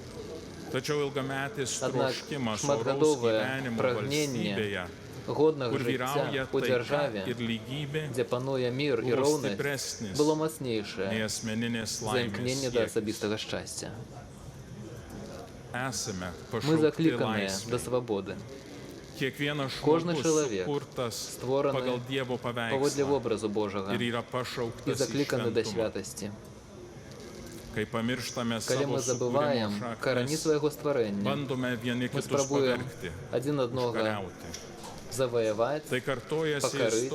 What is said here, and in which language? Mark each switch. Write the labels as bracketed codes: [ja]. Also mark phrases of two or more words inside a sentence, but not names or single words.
[be] Аднак шматгадовае прагненне годнага жыцця ў дзяржаве, дзе пануе мір і роўнасць, было мацнейшае за імкненне да асабістага шчасця. [uk] Ми закликані до свободи. Кожен чоловік створений поводле образу Божого і закликаний до святості. Коли ми забуваємо корені свого створення, ми спробуємо один одного завоювати, покорити.